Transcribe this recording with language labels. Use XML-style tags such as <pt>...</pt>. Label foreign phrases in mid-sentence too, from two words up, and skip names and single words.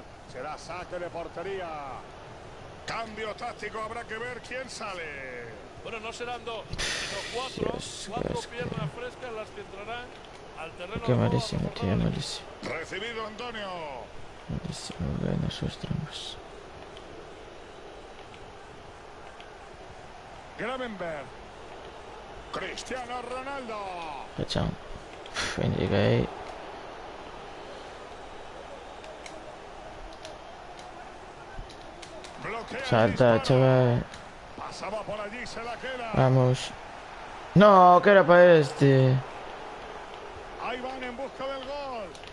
<es>Será saque de portería. Cambio táctico. Habrá que ver quién sale. Bueno, no serán dos, sino cuatro piernas frescas las que entrarán al terreno. Qué malísimo, tío, malísimo. Recibido Antonio. Malísimo, bueno, sus trampas. Gravenberg. Cristiano Ronaldo.</es> <it>Facciamo. Quindi che</it> <es>Bloquea el salta, disparo. chaval. Pasaba por allí, se la queda. Vamos. No, que era para este. Ahí van en busca del gol.</es>